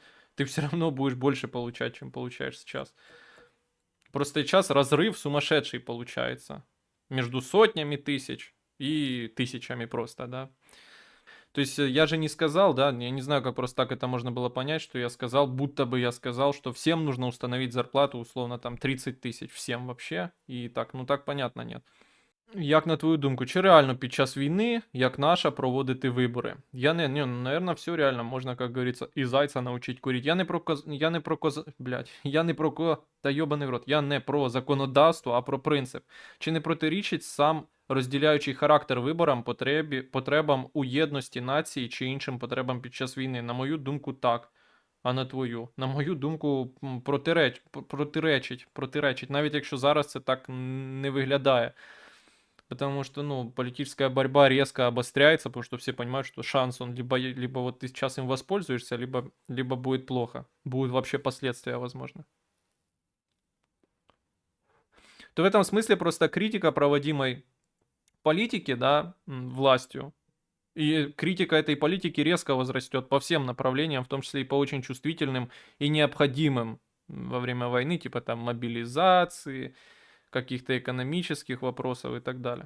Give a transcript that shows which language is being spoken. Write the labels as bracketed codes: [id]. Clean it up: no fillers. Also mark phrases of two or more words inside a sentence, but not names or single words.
[ru] Ты все равно будешь больше получать, чем получаешь сейчас. Просто сейчас разрыв сумасшедший получается. Между сотнями тысяч и тысячами просто, да. То есть я же не сказал, да, я не знаю, как просто так это можно было понять, что я сказал, будто бы я сказал, что всем нужно установить зарплату, условно, там 30 тисяч, всем вообще, і так, ну так понятно, нет. [uk] Як на твою думку, чи реально під час війни, як наша, проводити вибори? [ru] Я не, наверное, все реально, можна, как говорится, [uk] і зайця [ru] научить курить. [uk] Я не про та йобаний в рот, я не про законодавство, а про принцип. Чи не протирічить сам розділяючий характер виборам, потребам у єдності нації чи іншим потребам під час війни? На мою думку, так. А на твою. На мою думку, протиречить, навіть якщо зараз це так не виглядає. [ru] Потому что, ну, политическая борьба резко обостряется, потому что все понимают, что шанс, он либо вот ты сейчас им воспользуешься, либо будет плохо. Будут вообще последствия, возможно. То в этом смысле просто критика проводимой политики, да, властью, и критика этой политики резко возрастет по всем направлениям, в том числе и по очень чувствительным и необходимым во время войны, типа там мобилизации, каких-то экономических вопросов и так далее.